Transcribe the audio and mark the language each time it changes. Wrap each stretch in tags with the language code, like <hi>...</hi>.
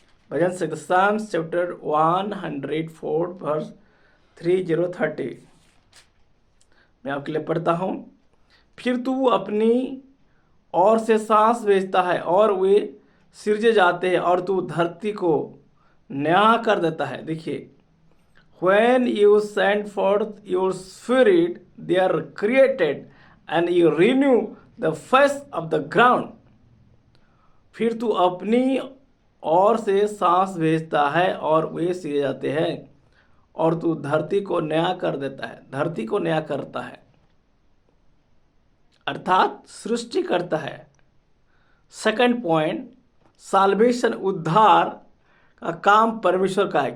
<hi>भजन संहिता Sam's chapter 104 verse 30। मैं आपके लिए पढ़ता हूँ। फिर तू अपनी ओर से सांस भेजता है और वे सिरजे जाते हैं, और तू धरती को नया कर देता है। देखिए,</hi> <en>when you send forth your spirit they are created and you renew the face of the ground।</en> <hi>फिर तू अपनी ओर से सांस भेजता है और वे सिरजे जाते हैं, और तू धरती को नया कर देता है, धरती को नया करता है, अर्थात सृष्टि करता है।</hi> <en>second point,</en> <hi>साल्वेशन, उद्धार का काम परमेश्वर का है।</hi>